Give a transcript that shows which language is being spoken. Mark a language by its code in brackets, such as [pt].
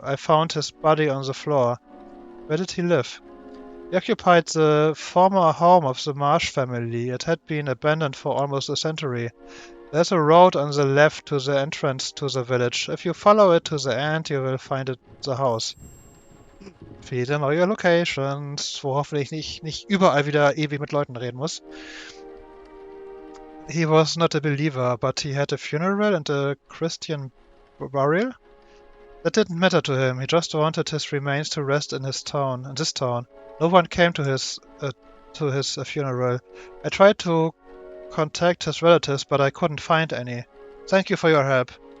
[en] I found his body on the floor. Where did he live? He occupied the former home of the Marsh family. It had been abandoned for almost a century. There's a road on the left to the entrance to the village. If you follow it to the end, you will find it, the house. [de] Viele neue Locations, wo hoffentlich nicht überall wieder ewig mit Leuten reden muss. [en] He was not a believer, but he had a funeral and a Christian burial. That didn't matter to him. He just wanted his remains to rest in this town. No one came to his funeral. I tried to contact his relatives, but I couldn't find any. Thank you for your help.